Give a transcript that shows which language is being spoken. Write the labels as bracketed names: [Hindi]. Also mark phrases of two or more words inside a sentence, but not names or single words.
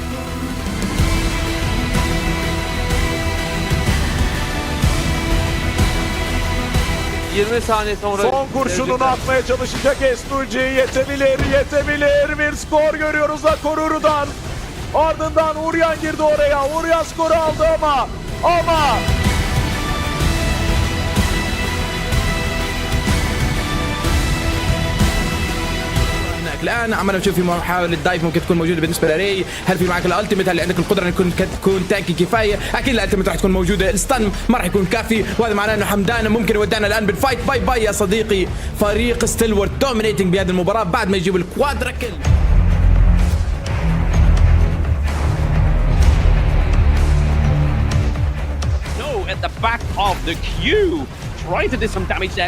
[Turkish] 20 saniye sonra Son kurşununu atmaya çalışacak S2G, yetebilir. Bir skor görüyoruz da Koruru'dan. Ardından Uryan girdi oraya. Uryan skoru aldı ama [Arabic] الان عمالنا نشوف في محاولة دايف ممكن تكون موجودة بالنسبة لري. هل في معك الالتيميت؟ هل عندك القدرة ان تكون تانكي كفاية؟ اكيد الالتيميت راح تكون موجودة. الستان ما راح يكون كافي، وهذا معناه انه حمدان ممكن يودعنا الان بالفايت. باي باي يا صديقي. فريق ستالورت دومينيتنج بهذه المباراة بعد ما يجيب [English] quadra kill. At the back of the queue, trying to do some damage there.